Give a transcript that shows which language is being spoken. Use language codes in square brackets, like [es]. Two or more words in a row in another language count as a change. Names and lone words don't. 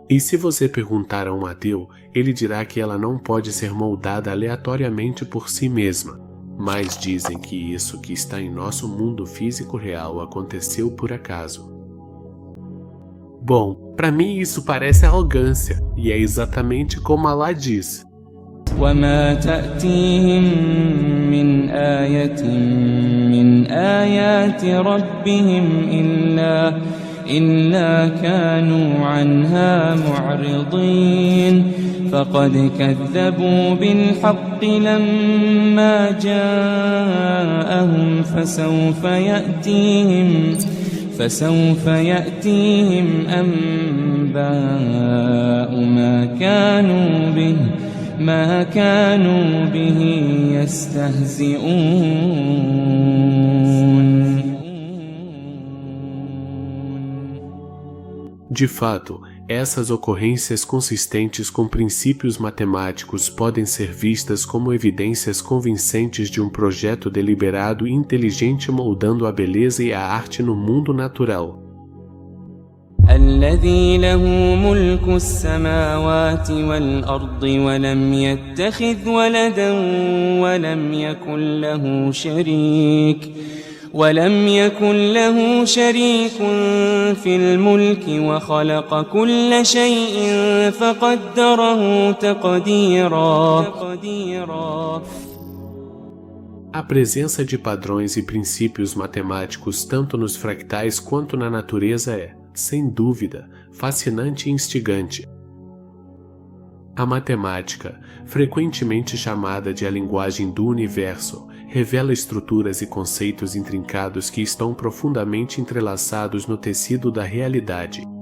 [pt] E se você perguntar a um ateu, ele dirá que ela não pode ser moldada aleatoriamente por si mesma. Mas dizem que isso que está em nosso mundo físico real aconteceu por acaso. Bom, para mim isso parece arrogância, e é exatamente como Allah diz. [ar] وما تأتيهم من آية من آيات ربهم إلا كانوا عنها معرضين فقد كذبوا بالحق لما جاءهم فسوف يأتيهم أنباء ما كانوا به يستهزئون. [pt] De fato, essas ocorrências consistentes com princípios matemáticos podem ser vistas como evidências convincentes de um projeto deliberado e inteligente moldando a beleza e a arte no mundo natural. [ar] الذي له ملك السماوات والأرض ولم يتخذ ولدا ولم يكن له ولم يكن له شريك في الملك وخلق كل شيء فقدره تقديرا. [pt] A presença de padrões e princípios matemáticos tanto nos fractais quanto na natureza é, sem dúvida, fascinante e instigante. A matemática, frequentemente chamada de a linguagem do universo, revela estruturas e conceitos intrincados que estão profundamente entrelaçados no tecido da realidade.